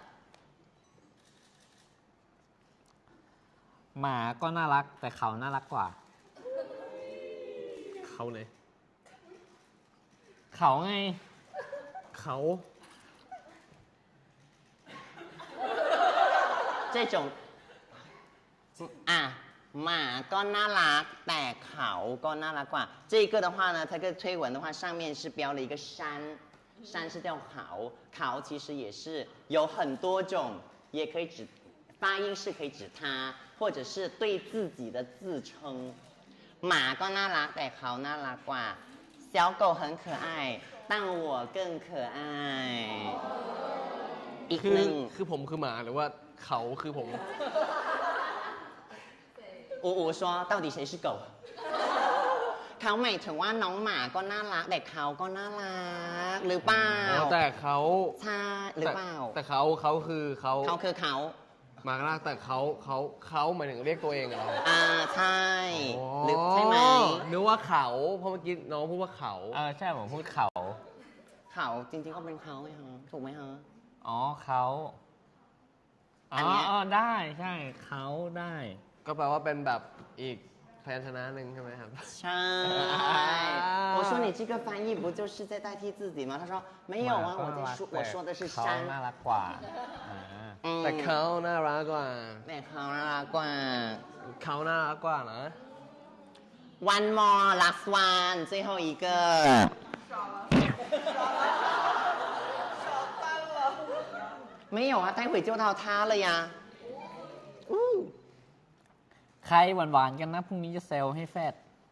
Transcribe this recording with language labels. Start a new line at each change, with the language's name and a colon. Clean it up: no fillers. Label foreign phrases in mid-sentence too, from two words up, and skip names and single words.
Thai: หมาก็น่ารักแต่เขาน่ารักกว่า เขาเลย เขาไง เขา 这种หมาก็น่ารักแต่เขาก็น่ารักกว่า
Chinese: 这个的话呢它个推文的话上面是标了一个山山是叫考其实也是有很多种也可以指发音是可以指它或者是对自己的自称
Thai: หมาก็น่ารักแต่เขาน่ารักกว่า
Chinese: 小狗很可爱但我更可爱
Thai: อีกหนึ่ง คือผมคือหมาหรือว่าเขาคือผม อู
Chinese: 说到底谁是狗
Thai: เขาหมายถึงว่าน้องหมาก็น่ารักแต่เขาก็น่ารักหรือเปล่า แต่เขา ใช่หรือเปล่า แต่เขาคือเขา คือเขา หมาก็น่ารักแต่เขาหมายถึงเรียกตัวเองเหรอ ใช่หรือใช่ไหม นึกว่าเขาเพราะเมื่อกี้น้องพูดว่าเขา ใช่ผมพูดเขา จริงๆก็เป็นเขาไงฮะถูกไหมฮะ อ๋อเขาอ๋อได้ใช่เขาได้ ก็แปลว่าเป็นแบบอีกพยัญชนะหนึ่งใช่ไหมครับ
Chinese: ใช่我说你这个翻译不就是在代替自己吗他说没有啊我说的是山
Thai: เขาน่ารักกว่า แต่เขาน่ารักกว่า แต่เขาน่ารักกว่า เขาน่ารักกว่านะ
English: one more last one
Chinese: 最后一个没有啊待会就到他了呀
Thai: ใครหวานๆกันนะพรุ่งนี้จะเซลให้แฟด